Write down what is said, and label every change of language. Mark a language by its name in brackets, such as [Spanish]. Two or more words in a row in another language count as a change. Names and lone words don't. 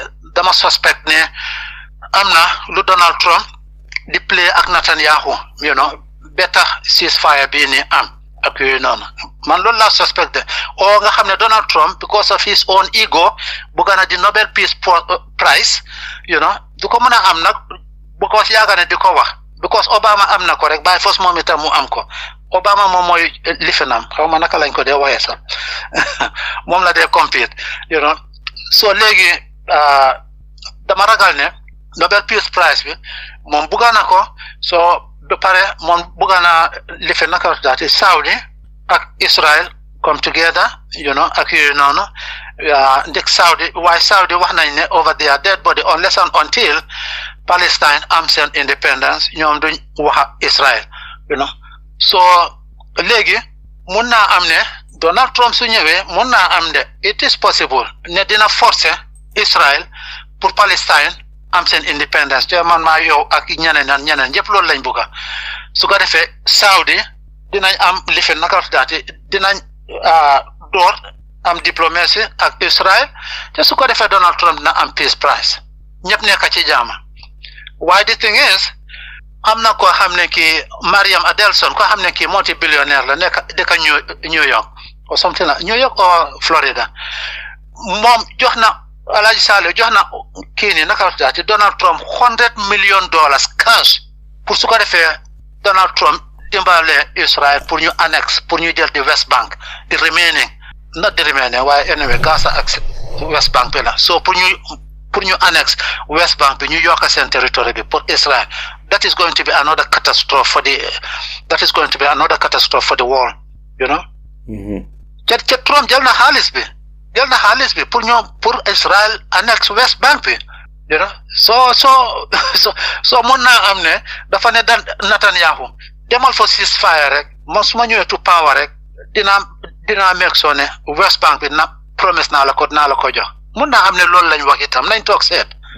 [Wolof] dama suspect ne am na lu Donald Trump di play ak Netanyahu [English] better ceasefire [Wolof] bii nii am ak yooyu noonu man loolu laa suspect o nga xam ne Donald Trump [English] because of his own ego [Wolof] bugga na di [English] Nobel Peace Prize [Wolof] du ko mën a am nag because yaaga ne di ko wax because Obama am na ko rek [English] by force [Wolof] moom itam mu am ko Obama moom mooy lifenam xaw ma naka lañ ko dee waxee sax moom la dee compete so léegi dama ragal ne Nobel [English] Peace Prize [Wolof] bi moom bugga na ko so ba pare moom bugga na life naka daati Saudi ak Israel [English] come together [Wolof] ak yooyu noonu ndik Saudi waaye Saudi wax nañ ne [English] over their dead body unless and until Palestine [Wolof] am seen independence ñoom duñ wax Israel so léegi mun naa am ne Donald Trump su ñëwee mun naa am ne [English] it is possible [Wolof] ne dina forcer Israel pour Palestine am seen independence te man maa yow ak ñeneen yëpp loolu lañ bugga su ko defee Saudi dinañ am life naka daati dinañ door am diplomatie ak Israel te su ko defee Donald Trump na am [English] peace prize [Wolof] ñëpp nekk ci jaama waaye [English] the thing is [Wolof] am na koo xam ne kii Mariam Adelson koo xam ne kii multi-billionaire la nekk dëkk New York [English] or something like New York or Florida [Wolof] moom jox na El Hadj Salih jox na kii nii naka daati Donald Trump [English] $100 million cash [Wolof] pour su ko defee Donald Trump dimbale Israel pour ñu annex pour ñu jël di West Bank di remaining [English] not the remaining [Wolof] waaye anyway Gaza ak West Bank bi la so pour ñu annex West Bank bi ñu yokk seen territoire bi pour Israel [English] that is going to be another catastrophe for the world [Wolof] te Trump jël na xaalis bi pour Israel annex West Bank bi so mun naa am ne dafa ne Netanyahu demal [English] for ceasefire [Wolof] rek moom su ma ñëwee [English] to power [Wolof] rek dinaa [English] make sure [Wolof] ne West Bank bi na promise naa la ko jox mun naa am ne loolu lañ wax itam nañ toog seet